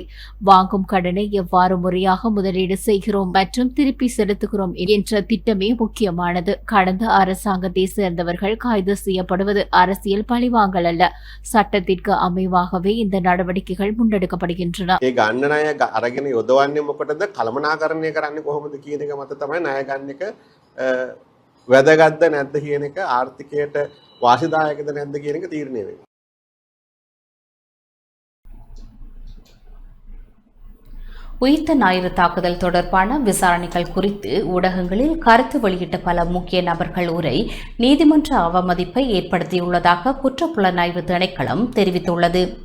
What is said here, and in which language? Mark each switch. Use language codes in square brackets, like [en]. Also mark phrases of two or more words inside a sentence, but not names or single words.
[ta] வாங்கும் கடனை எவ்வாறு முறையாக முதலீடு செய்கிறோம் மற்றும் திருப்பி செலுத்துகிறோம் என்ற திட்டமே முக்கியமானது. கடந்த அரசாங்கத்தை சேர்ந்தவர்கள் கைது செய்யப்படுவது அரசியல் பழிவாங்கல் அல்ல, சட்டத்திற்கு அமைவாகவே இந்த நடவடிக்கைகள் முன்னெடுக்கப்படுகின்றன. [si] වැදගත්ද නැද්ද කියන එක ආර්ථිකයට වාසිදායකද නැද්ද කියන එක තීරණය වෙනවා. [ta] உயிர்த்த ஞாயிறு தாக்குதல் தொடர்பான விசாரணைகள் குறித்து ஊடகங்களில் கருத்து வெளியிட்ட பல முக்கிய நபர்கள் உரை நீதிமன்ற அவமதிப்பை ஏற்படுத்தியுள்ளதாக குற்றப்புலனாய்வு திணைக்களம் தெரிவித்துள்ளது.